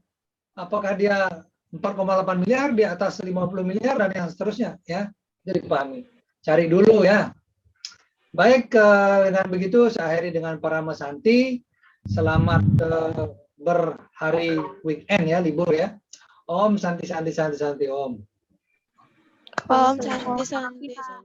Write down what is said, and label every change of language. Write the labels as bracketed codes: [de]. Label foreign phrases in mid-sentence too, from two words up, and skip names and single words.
[id] Apakah dia 4,8 miliar di atas 50 miliar dan yang seterusnya ya. Jadi pahami. Cari dulu ya. Baik, dengan begitu saya akhiri dengan para Mas Santi. Selamat berhari weekend ya, libur ya. [sa] Om Santi Santi Santi Santi Om. Om Santi Santi.